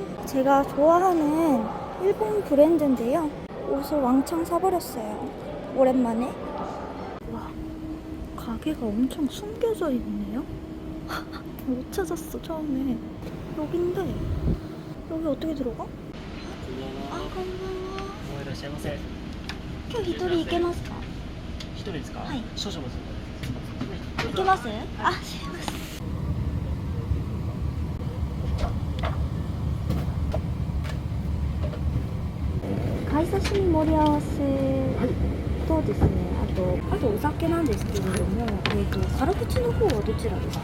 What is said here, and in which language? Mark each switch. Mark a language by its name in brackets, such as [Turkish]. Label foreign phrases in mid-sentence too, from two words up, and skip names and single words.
[Korean] 제가 좋아하는 일본 브랜드인데요. 옷을 왕창 사버렸어요. 오랜만에. 와, 가게가 엄청 숨겨져 있네요. 못 찾았어, 처음에. 여긴데 여기 어떻게 들어가? [Japanese] こんばんは。いらっしゃいませ。今日一人行けますか？一人ですか？はい。少々お待ちください。行けます？すいません。貝刺身盛り合わせとですね、あとお酒なんですけれども、辛口の方はどちらですか？